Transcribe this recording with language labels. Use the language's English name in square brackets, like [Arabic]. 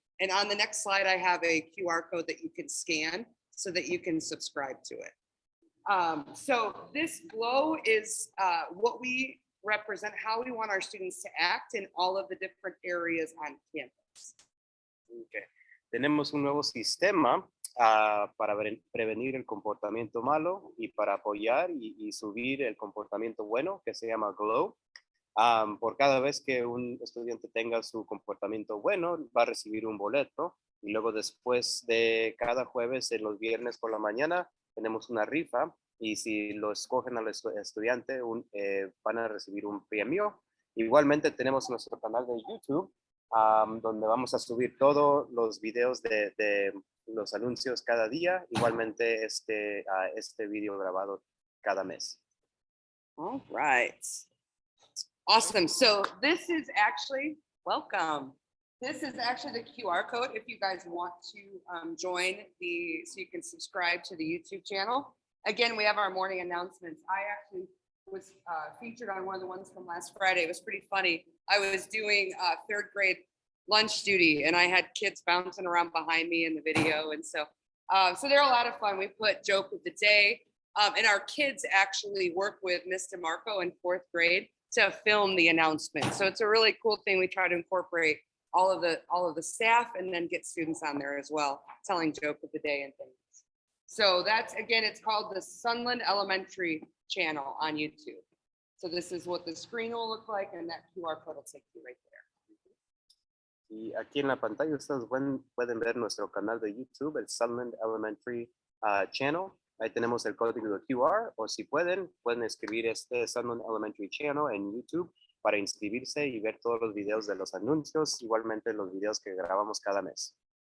[English] And on the next slide, I have a QR code that you can scan so that you can subscribe to it. So this GLOW is what we represent, how we want our students to act in all of the different areas on campus. Okay. [Spanish] Tenemos un nuevo sistema para prevenir el comportamiento malo y para apoyar y subir el comportamiento bueno que se llama GLOW. Por cada vez que un estudiante tenga su comportamiento bueno, va a recibir un boleto y luego después de cada jueves, en los viernes por la mañana, tenemos una rifa y si lo escogen al estudiante, van a recibir un premio. Igualmente tenemos nuestro canal de YouTube, donde vamos a subir todos los videos de los anuncios cada día, igualmente este video grabado cada mes. [English] All right. Awesome. So this is actually, welcome. This is actually the QR code if you guys want to join so you can subscribe to the YouTube channel. Again, we have our morning announcements. I actually was featured on one of the ones from last Friday. It was pretty funny. I was doing 3rd grade lunch duty and I had kids bouncing around behind me in the video. And so they're a lot of fun. We put joke of the day and our kids actually work with Miss DeMarco in 4th grade to film the announcement. So it's a really cool thing. We try to incorporate all of the staff and then get students on there as well, telling joke of the day and things. So that's, again, it's called the Sunland Elementary channel on YouTube. So this is what the screen will look like and that QR code will take you right there. [Spanish] Y aquí en la pantalla ustedes pueden ver nuestro canal de YouTube, el Sunland Elementary channel. Ahí tenemos el código de QR o si pueden escribir Sunland Elementary Channel en YouTube para inscribirse y ver todos los videos de los anuncios, igualmente los videos que grabamos cada mes.